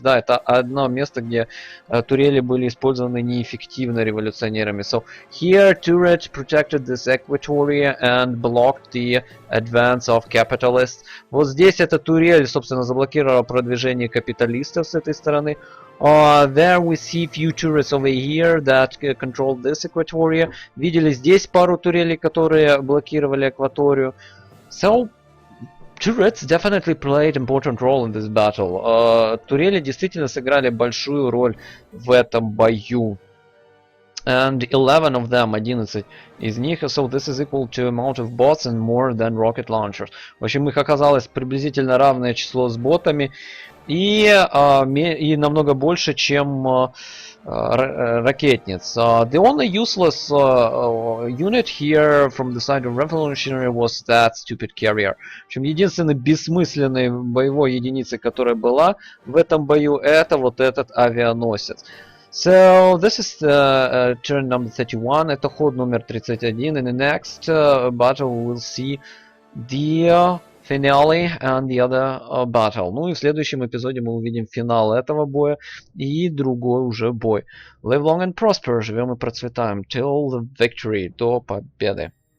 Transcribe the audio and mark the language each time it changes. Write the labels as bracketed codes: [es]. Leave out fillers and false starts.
[ru] Да, это одно место, где турели были использованы неэффективно революционерами. [en] So here turret protected this equatoria and blocked the advance of capitalists. [ru] Вот здесь эта турель, собственно, заблокировала продвижение капиталистов с этой стороны. [en] There we see few turrets over here that controlled this equatoria. [ru] Видели здесь пару турелей, которые блокировали экваторию. [en] So turrets definitely played important role in this battle. [ru] Турели действительно сыграли большую роль в этом бою. [en] And 11 of them, [ru] 11 из них, [en] so this is equal to amount of bots and more than rocket launchers. [ru] В общем, их оказалось приблизительно равное число с ботами и намного больше, чем ракетниц. [en] The only useless unit here from the side of revolutionary was that stupid carrier. [ru] В общем, единственной бессмысленной боевой единицей, которая была в этом бою, это вот этот авианосец. [en] So this is turn number 31. [ru] Это ход номер 31. [en] In the next battle we'll see the finale and the other battle. [ru] Ну и в следующем эпизоде мы увидим финал этого боя и другой уже бой. [en] Live long and prosper. [ru] Живем и процветаем. [en] Till the victory. [ru] До победы.